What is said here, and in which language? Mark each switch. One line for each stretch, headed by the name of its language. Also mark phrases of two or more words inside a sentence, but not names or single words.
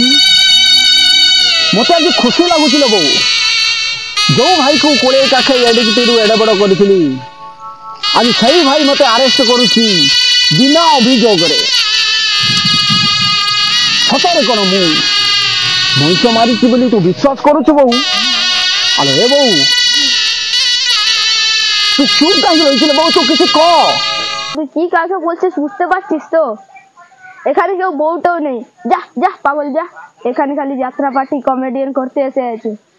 Odia: ମୋତେ ଆଜି ଖୁସି ଲାଗୁଛି ଲୋ ବୋଉ। ଯେଉଁ ଭାଇକୁ 20 କାଖେ ଏଡ଼ିକିଟିରୁ ଏଡ଼େ ବଡ଼ କରିଥିଲି ଆଜି ସେଇ ଭାଇ ମୋତେ ଆରେଷ୍ଟ କରୁଛି ବିନା ଅଭିଯୋଗରେ। ସତରେ କ'ଣ ମୁଁ ମଣିଷ ମାରିଛି ବୋଲି ତୁ ବିଶ୍ୱାସ କରୁଛୁ ବୋଉ?
Bangla: আরে হে বউ তুই চুপ কাহিয়ে রয়েছিল বউ, তুই কিছু ক। তুই কি কাকে বলছিস বুঝতে পারছিস তো? এখানে কেউ বউটাও নেই। যা যা পাগল যা, এখানে খালি যাত্রা পার্টি কমেডিয়ান করতে এসে আছে।